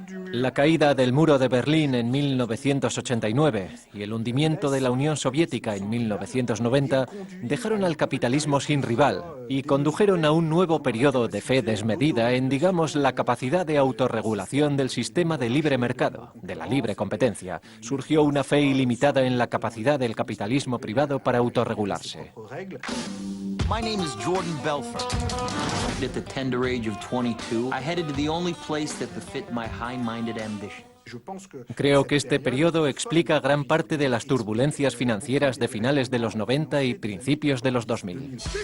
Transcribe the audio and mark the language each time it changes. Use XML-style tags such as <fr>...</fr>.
<es>La caída del muro de Berlín en 1989 y el hundimiento de la Unión Soviética en 1990 dejaron al capitalismo sin rival y condujeron a un nuevo periodo de fe desmedida en, digamos, la capacidad de autorregulación del sistema de libre mercado, de la libre competencia. Surgió una fe ilimitada en la capacidad del capitalismo privado para autorregularse.</es> <en>My name is Jordan Belfort. At the tender age of 22, I headed to the only place that befit my high-minded ambition.</en> <es>Creo que este periodo explica gran parte de las turbulencias financieras de finales de los 90 y principios de los 2000.</es>